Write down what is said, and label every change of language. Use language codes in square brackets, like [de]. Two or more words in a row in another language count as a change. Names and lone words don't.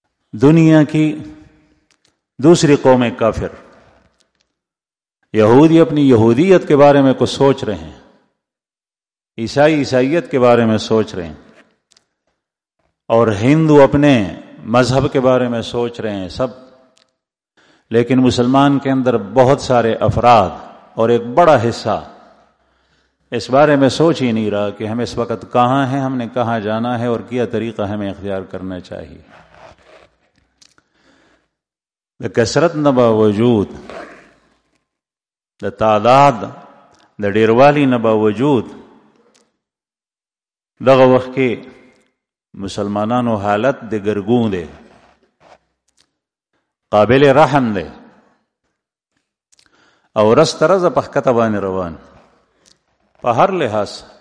[ur] دنیا کی دوسری قومیں کافر، یہودی اپنی یہودیت کے بارے میں کچھ سوچ رہے ہیں، عیسائی عیسائیت کے بارے میں سوچ رہے ہیں، اور ہندو اپنے مذہب کے بارے میں سوچ رہے ہیں سب، لیکن مسلمان کے اندر بہت سارے افراد اور ایک بڑا حصہ اس بارے میں سوچ ہی نہیں رہا کہ ہم اس وقت کہاں ہیں، ہم نے کہاں جانا ہے اور کیا طریقہ ہمیں اختیار کرنا چاہیے۔ [ps] د کثرت نه باوجود، د تعداد د ډیروالی نه باوجود دغه وخت کې مسلمانانو حالت د ګرګون دی، قابل رحم دی، او رس ترز په ښکته باندې روان په هر لحاظ.